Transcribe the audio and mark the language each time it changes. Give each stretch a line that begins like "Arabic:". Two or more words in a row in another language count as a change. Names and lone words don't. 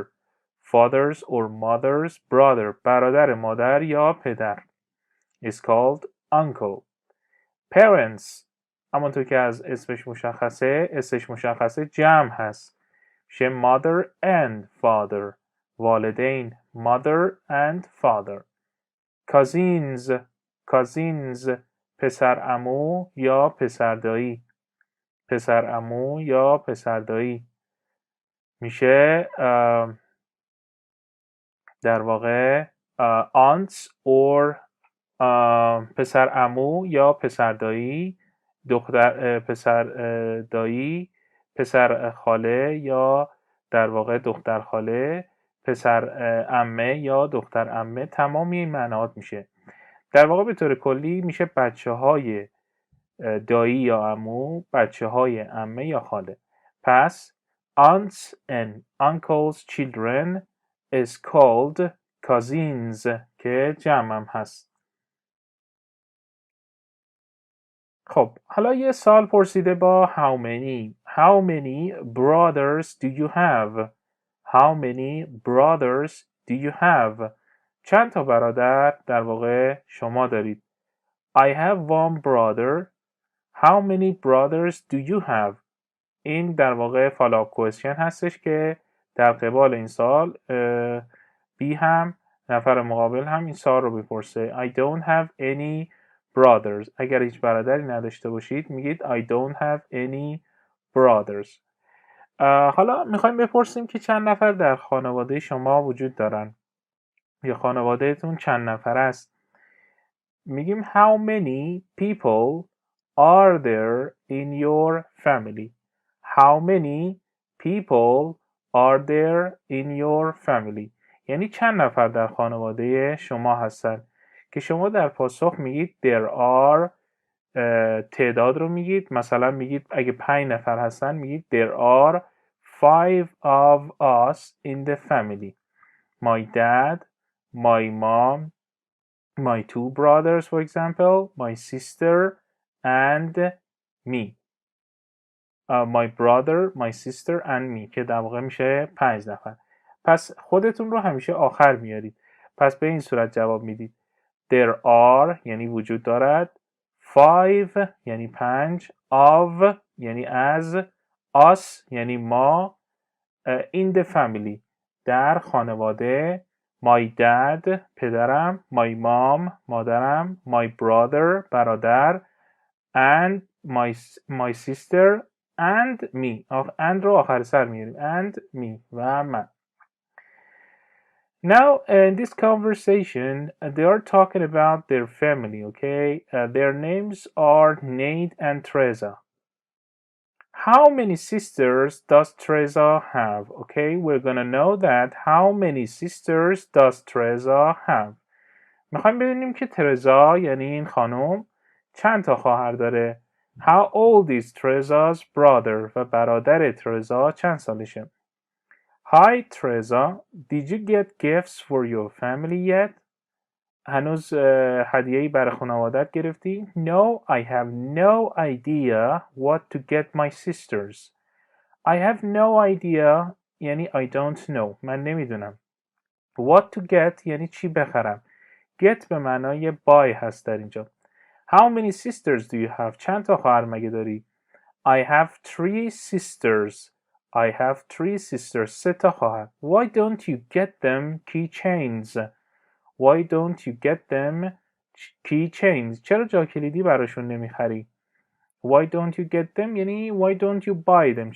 English: father's or mother's brother
Persian: برادر مادر یا پدر
English: is called uncle.
Persian: parents همونطور که از اسمش مشخصه جمع هست میشه
English: mother and father. والدین mother and father.
Persian: cousins پسر عمو یا پسر دایی. پسر عمو یا پسر دایی میشه در واقع
English: aunts or
Persian: پسر عمو یا پسر دایی، پسر دایی، پسر خاله یا در واقع دختر خاله، پسر عمه یا دختر عمه. تمام این معنات میشه. در واقع به طور کلی میشه بچه های دایی یا عمو، بچه های عمه یا خاله.
English: پس aunts and uncles children is called cousins
Persian: که جمع هم هست. خب حالا یه سال پرسیده با
English: how many brothers do you have. how many brothers do you have.
Persian: چند تا برادر در واقع شما دارید.
English: I have one brother. how many brothers do you have.
Persian: این در واقع
English: follow up question
Persian: هستش که در قبال این سال بی هم نفر مقابل هم این سال رو بپرسه.
English: I don't have any brothers.
Persian: اگر هیچ برادری نداشته باشید میگید
English: I don't have any brothers.
Persian: حالا میخوایم بپرسیم که چند نفر در خانواده شما وجود دارن یا خانوادهتون چند نفر است.
English: میگیم how many people are there in your family. how many people are there in your family.
Persian: یعنی چند نفر در خانواده شما هستن که شما در پاسخ میگید
English: there are
Persian: تعداد رو میگید. مثلا میگید اگه 5 نفر هستن میگید
English: there are 5 of us in the family. my dad, my mom, my 2 brothers for example, my sister and me. my brother, my sister and me
Persian: که در واقع میشه 5 نفر. پس خودتون رو همیشه آخر میارید. پس به این صورت جواب میدید
English: there are
Persian: یعنی وجود دارد، 5 یعنی 5، of یعنی از، us یعنی ما،
English: in the family
Persian: در خانواده،
English: my dad پدرم، my mom مادرم، my brother برادر، and my sister and me.
Persian: and رو آخر سر میاریم
English: and me
Persian: و من.
English: Now in this conversation they are talking about their family, okay? Their names are Nate and Teresa. How many sisters does Teresa have? Okay, we're gonna know that how many sisters does Teresa have.
Persian: میخوایم ببینیم که ترزا یعنی این خانم چند تا خواهر داره.
English: How old is Teresa's brother?
Persian: و برادر ترزا چند سالشه.
English: Hi Teresa, did you get gifts for your family yet?
Persian: هنوز هدیه‌ای برای خانوادت گرفتی؟
English: No, I have no idea what to get my sisters. I have no idea یعنی I don't know.
Persian: من نمیدونم.
English: What to get
Persian: یعنی چی بخرم. Get به معنای buy هست در اینجا.
English: How many sisters do you have?
Persian: چند تا خواهر مگه داری؟
English: I have 3 sisters. I have 3 sisters.
Persian: 3 تا خواهر.
English: Why don't you get them keychains? Why don't you get them keychains?
Persian: چرا جا کلیدی براشون نمیخری؟
English: Why don't you get them یعنی why don't you buy them؟